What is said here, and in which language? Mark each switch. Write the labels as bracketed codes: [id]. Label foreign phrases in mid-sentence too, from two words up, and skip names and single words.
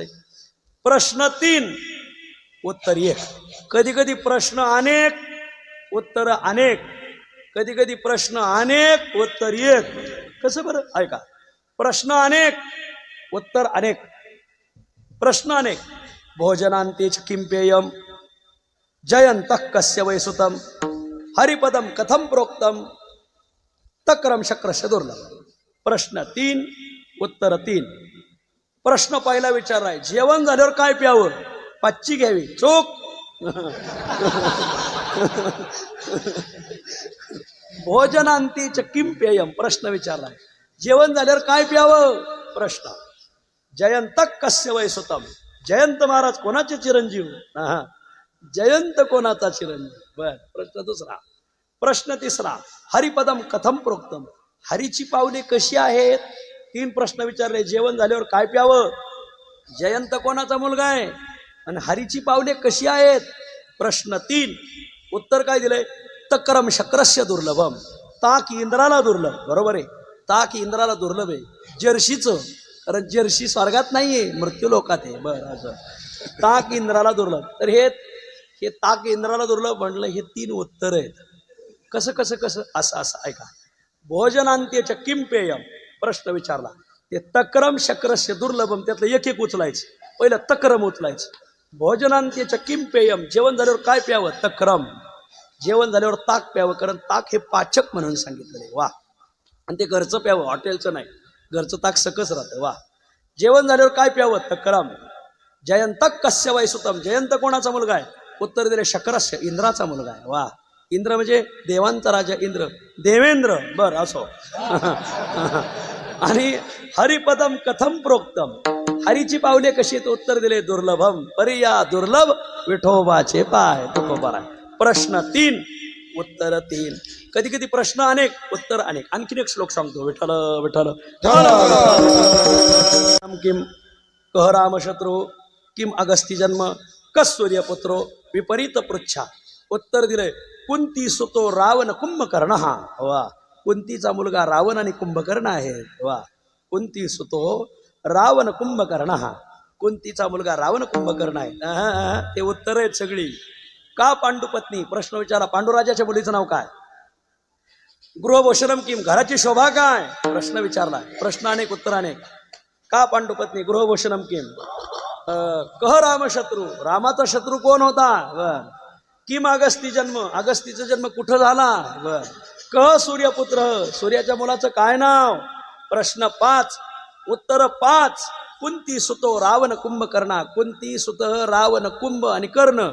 [mr] प्रश्न 3 उत्तर 1. कधी कधी प्रश्न अनेक, उत्तर अनेक. कधी कधी प्रश्न अनेक, उत्तर 1. कसं बरं ऐका. प्रश्न अनेक, उत्तर अनेक. प्रश्न अनेक. [sa] भोजनांतेच किं पेयम, जयंत कस्य वै सुतम, हरिपदम कथम प्रोक्तम, तक्रम शक्रस्य दुर्लभ. [mr] प्रश्न 3 उत्तर 3. प्रश्न पहिला विचारलाय, जेवण झाल्यावर काय प्यावं. पाच्ची घ्यावी, चूक. [sa] भोजनांतीच किं पेयम, [mr] प्रश्न विचारलाय, जेवण झाल्यावर काय प्यावं. प्रश्न. [sa] जयंत कस्य वै सुतम, [mr] जयंत महाराज कोणाचे चिरंजीव. जयंत कोणाचा चिरंजीव. बर. प्रश्न 2. प्रश्न 3. [sa] हरिपदम कथम प्रोक्तम, [mr] हरीची पावले कशी आहेत. 3 प्रश्न विचारले. जेवण झाल्यावर काय प्यावं, जयंत कोणाचा मुलगा आहे आणि हरीची पावले कशी आहेत. प्रश्न 3 उत्तर काय दिलंय, [sa] तक्रम शक्रस्य दुर्लभम, [mr] ताक इंद्राला दुर्लभ. बरोबर आहे, ताक इंद्राला दुर्लभ आहे. जर्शीचं, कारण जर्शी स्वर्गात नाहीये, मृत्यू लोकात आहे. बरं, असं ताक इंद्राला दुर्लभ. तर हे ताक इंद्राला दुर्लभ म्हटलं, हे 3 उत्तर आहेत. कसं कसं कसं असं असं ऐका. [sa] भोजनांत्यच किं पेयम, [mr] प्रश्न विचारला, ते [sa] तक्रम शक्रस्य दुर्लभम, [mr] त्यातलं एक एक उचलायचं. पहिलं तक्रम उचलायचं. [sa] भोजनांत्यच किं पेयम, [mr] जेवण झाल्यावर काय प्यावं. तक्रम, जेवण झाल्यावर ताक प्यावं, कारण ताक हे पाचक म्हणून सांगितलेलं आहे. वा. आणि ते घरचं प्यावं, हॉटेलचं नाही. घरचं ताक सकस राहतं. वा. जेवण झाल्यावर काय प्यावं. [sa] तक्रम. जयंत कस्य वै सुतम, [mr] जयंत कोणाचा मुलगा आहे? उत्तर दिले शक्रस्य, इंद्राचा मुलगा आहे. वा, इंद्र म्हणजे देवांचा राजा इंद्र, देवेंद्र. बर असो. आणि [sa] हरिपदम कथम प्रोक्तम, [mr] हरीची पावले कशी आहेत? उत्तर दिले दुर्लभम, परिया दुर्लभ विठोबाचे पाय. तुकोबार आहे. प्रश्न 3 उत्तर 3. कधी कधी प्रश्न अनेक उत्तर अनेक. आणखीन एक श्लोक सांगतो. [sa] विठ्ठल विठ्ठल किम कह राम शत्रू किम अगस्ती जन्म कस सूर्यपुत्रो विपरीत पृच्छा. [mr] उत्तर दिले [sa] कुंती सुतो रावण कुंभकर्ण. [mr] हा वा, कुंतीचा मुलगा रावण आणि कुंभकर्ण आहे. [sa] वा, कुंती सुतो रावण कुंभकर्ण. [mr] हा, कुंतीचा मुलगा रावण कुंभकर्ण आहे. ते उत्तर आहेत सगळी. [sa] का पांडुपत्नी? [mr] प्रश्न विचारा. पांडुराजाच्या मुलीचं नाव काय? [sa] गृहभूषणम किम, [mr] घराची शोभा काय? प्रश्न विचारला. प्रश्न अनेक उत्तर अनेक. [sa] का पांडुपत्नी? गृहभूषणम किम. कह राम शत्रू, [mr] रामाचा शत्रू कोण होता? बर. [sa] किम अगस्ती जन्म, [mr] अगस्तीचा जन्म कुठं झाला? बर. [sa] कह सूर्यपुत्र, [mr] सूर्याच्या मुलाचं काय नाव? प्रश्न 5 उत्तर 5. [sa] कुंती सुतो रावण कुंभकर्णा, कुंती सुत रावण कुंभ आणि कर्ण.